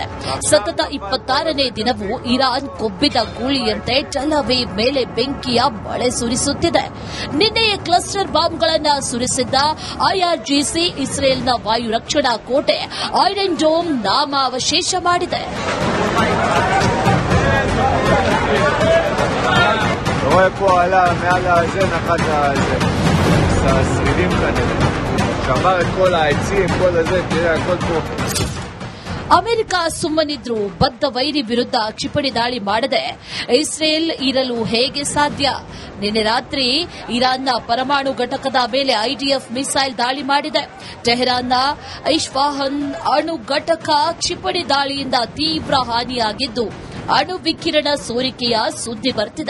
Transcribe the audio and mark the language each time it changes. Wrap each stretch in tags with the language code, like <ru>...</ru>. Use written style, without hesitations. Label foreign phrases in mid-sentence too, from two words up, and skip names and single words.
<kn>ಸತತ 26ನೇ ದಿನವೂ ಇರಾನ್ ಕೊಬ್ಬಿದ ಗೂಳಿಯಂತೆ ಟೆಲ್ ಅವೀವ್ ಮೇಲೆ ಬೆಂಕಿಯ ಮಳೆ ಸುರಿಸುತ್ತಿದೆ. ನಿನ್ನೆಯೇ</kn> <en>cluster bombs</en> <kn>ಸುರಿಸಿದ್ದ ಐಆರ್ಜಿಸಿ ಇಸ್ರೇಲ್ನ ವಾಯು ರಕ್ಷಣಾ ಕೋಟೆ ಐರನ್ ಡೋಮ್ ನಾಮಾವಶೇಷ ಮಾಡಿದೆ.</kn> <he>רואה פה עלה מעל הזה, נחת השרידים כנראה. שבר את כל העצים, כל הזה, תראה, הכל פה.</he> <kn>ಅಮೆರಿಕ ಸುಮ್ಮನಿದ್ರು ಬದ್ಧ ವೈರಿ ವಿರುದ್ಧ ಕ್ಷಿಪಣಿ ದಾಳಿ ಮಾಡದೆ ಇಸ್ರೇಲ್ ಇರಲು ಹೇಗೆ ಸಾಧ್ಯ? ನಿನ್ನೆ ರಾತ್ರಿ ಇರಾನ್ನ ಪರಮಾಣು ಘಟಕದ ಮೇಲೆ ಐಡಿಎಫ್ ಮಿಸೈಲ್ ದಾಳಿ ಮಾಡಿದೆ. ಟೆಹರಾನ್ನ ಇಸ್ಫಾಹನ್ ಅಣು ಘಟಕ ಕ್ಷಿಪಣಿ ದಾಳಿಯಿಂದ ತೀವ್ರ ಹಾನಿಯಾಗಿದ್ದು ಅಣು ವಿಕಿರಣ ಸೋರಿಕೆಯ ಸುದ್ದಿ ಬರ್ತಿದೆ.</kn>